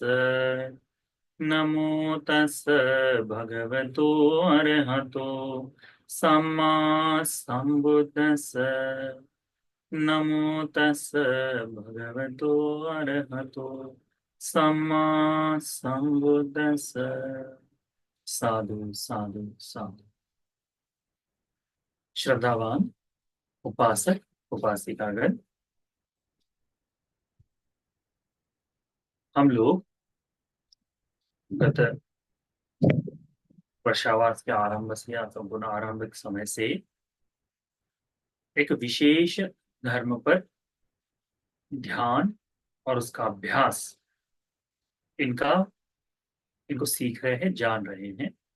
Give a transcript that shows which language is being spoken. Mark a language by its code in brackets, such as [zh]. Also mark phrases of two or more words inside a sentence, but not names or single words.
[pi] नमो तस् भगवतो अरहतो सम्मा संबुद्दस्स। नमो तस् भगवतो अरहतो सम्मा संबुद्दस्स। साधु साधु साधु। [hi] श्रद्धावान उपासक उपासिकागण, हम लोग गत वर्षावास के आरंभ से या संपूर्ण आरंभिक समय से एक विशेष धर्म पर ध्यान और उसका अभ्यास, इनका इनको सीख रहे हैं, जान रहे हैं।